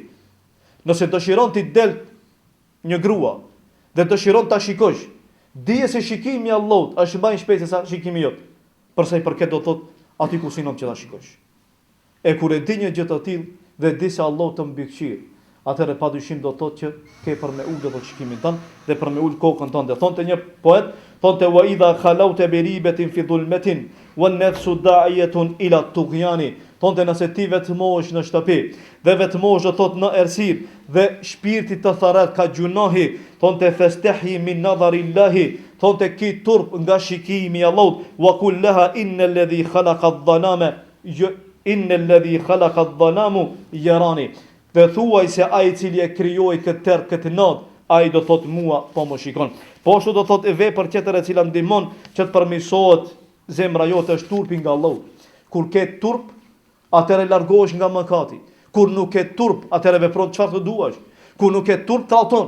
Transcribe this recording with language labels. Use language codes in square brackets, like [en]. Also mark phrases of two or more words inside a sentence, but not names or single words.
[sq] Nëse dëshiron ti del një grua dhe dëshiron ta shikosh, dije se shikimi Allahut është më i shpejt se sa shikimi jot. Për sa i përket do thot aty ku sinon që ta shikosh. E kur e di një gjë të tillë dhe di se Allahu të mbikëqyrë, atëherë padyshim do thotë që ke për me ul do shikimin tënd dhe për me ul kokën tënde. [ar] Thonte një poet, thonte وإذا خلوت بريبة في ظلمة والنفس داعية إلى الطغيان. [sq] Thonte nëse ti vetmohesh në shtëpi dhe vetmohesh do thotë në errësirë dhe shpirti të tharrat ka gjunohi, thonte [ar] فاستحي من نظر الله, [sq] thonte ki turp nga shikimi i Allahut, [ar] وقل لها إن الذي خلق الظلام إن الذي خلق الظلام يراني. [sq] Dhe thuaj se ai i cili e krijoi këtë natë, ai do thot mua po më shikon. Po ashtu do thot e vepër tjetër e cila ndihmon që të përmirësohet zemra jote është turpi nga Allahu. Kur ke turp, atëherë largohesh nga mëkati. Kur nuk ke turp, atëherë vepron çfarë të duash. Kur nuk ke turp, tradhton.